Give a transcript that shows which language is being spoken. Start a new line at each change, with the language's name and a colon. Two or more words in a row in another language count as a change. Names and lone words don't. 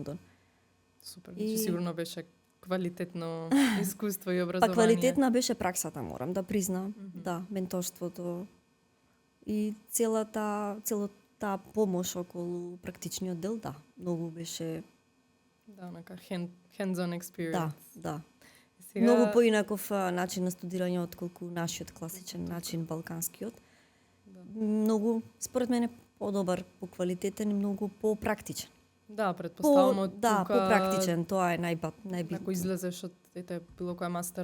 Macedonian: Супер, значи сигурно беше квалитетно искуство и Па образование? квалитетна беше праксата, морам да признам. Да, менторството и целата помош околу практичниот дел, да, многу беше, Да, онака
English: hands-on experience.
Macedonian: да. Сега... Многу поинаков начин на студирање отколку нашиот класичен начин, балканскиот. Многу, според мене, подобар, поквалитетен и многу попрактичен. Да, предпоставам од Да, тука... попрактичен, тоа е најбитно. Ако излезеш од било која мастер